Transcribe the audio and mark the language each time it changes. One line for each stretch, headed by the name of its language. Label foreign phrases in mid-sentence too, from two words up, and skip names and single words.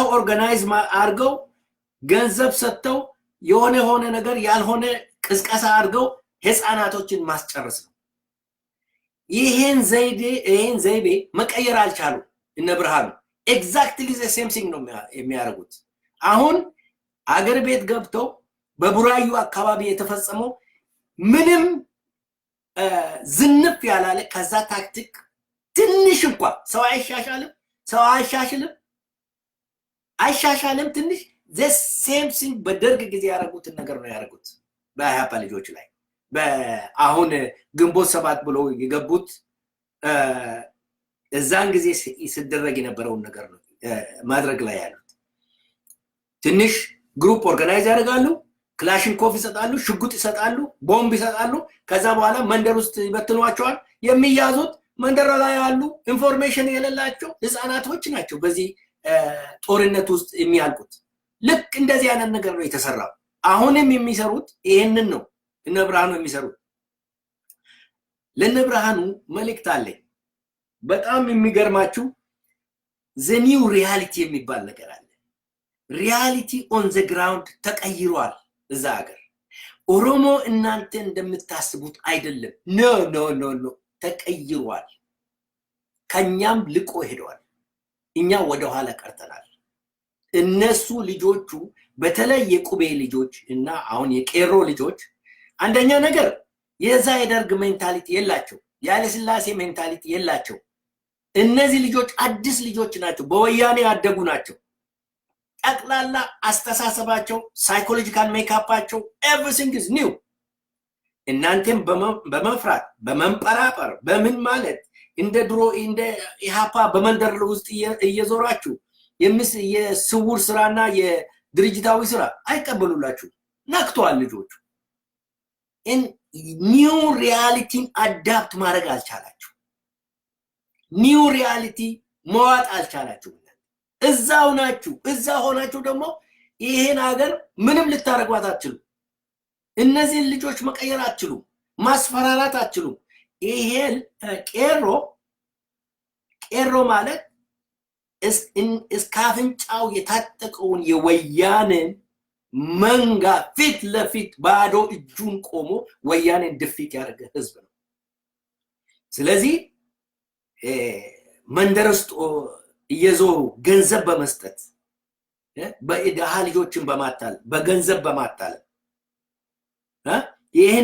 Amharic: ኦርጋናይዝ አድርገው ገንዘብ ሰጥተው የሆነ ነገር ያልሆነ ቅስቀሳ አድርገው ህፃናቶችን ማስጨረስ ነው። ይሄን ዘይቤ መቀየር አልቻሉ እነ ብርሃኑ።
English: exactly the same thing
Amharic: ነው የሚያደርጉት። አሁን አገር ቤት ገብተው በቡራዩ አካባቢ የተፈጸመው ምንም ዝንፍ ያላለ ከዛ ታክቲክ ትንሽ እንኳን ሰው አይሻሻልም ትንሽ
English: the same thing
Amharic: በደርግ ጊዜ ያደረጉትን ነገር ነው ያደረጉት በኢህአፓ ልጆች ላይ በአሁን ግንቦት ሰባት ብሎ የገቡት እዛን ጊዜ ሲደረግ የነበረውን ነገር ነው ማድረግ ላይ ያሉት ትንሽ ግሩፕ ኦርጋናይዝ ያደርጋሉ ክላሽንኮቭ ይሰጣሉ ሽጉጥ ይሰጣሉ ቦምብ ይሰጣሉ ከዛ በኋላ መንደር ውስጥ ይበትኗቸዋል የሚያዙት መንደር ላይ ያሉ ኢንፎርሜሽን የሌላቸው ህፃናቶች ናቸው በዚህ ጦርነት ውስጥ የሚያልቁት ልክ እንደዚህ አይነት ነገር ነው የተሰራው አሁንም የሚሰሩት ይሄንን ነው እነብርሃኑ የሚሰሩት ለነብርሃኑ መልእክት አለኝ በጣም የሚገርማችሁ
English: the new reality
Amharic: የሚባል ነገር አለ
English: reality on the ground
Amharic: ተቀይሯል እዛ ሀገር ኦሮሞ እናንተ እንደምታስቡት አይደለም ኖ ተቀይሯል ከኛም ልቆ ሄደዋል እኛ ወደ ኋላ ቀርተናል እነሱ ልጆቹ በተለይ የቁቤ ልጆች እና አሁን የቄሮ ልጆች አንደኛ ነገር የዛ የደርግ ሜንታሊቲ የላቸው ያለ ስላሴ ሜንታሊቲ የላቸው እነዚህ ልጆች አዲስ ልጆች ናቸው በወያኔ ያደጉ ናቸው ጠቅላላ አስተሳሰባቸው ሳይኮሎጂካል ሜካፓቸው everything
English: is new
Amharic: እናንተም በመፍራት በመንጠራጠር በምን ማለት እንደ ድሮ እንደ ኢሃፓ በመንደር ውስጥ እየዞራችሁ የስውር ስራና የድርጅታዊ ስራ አይቀበሉላችሁ ነክቷል ልጆቹ
English: in new reality adapt
Amharic: ማድረግ አልቻላችሁ
English: new reality
Amharic: መዋጥ አልቻላችሁ እዛው ናችሁ እዛ ሆናችሁ ደግሞ ይሄን ሀገር ምንም ልታረጓት አትችሉ እነዚህ ልጆች መቀየር አትችሉ ማስፈራራት አትችሉ ይሄ ቄሮ ማለት እስካፍንጫው የታጠቀውን የወያኔን መንጋ ፊት ለፊት ባዶ እጁን ቆሞ ወያኔን ድፊት ያደረገ ህዝብ ነው ስለዚህ መንደር ውስጥ እየዞሩ ገንዘብ በመስጠት በኢዳሃ ልጆችን በማታል በገንዘብ በማታል ይሄን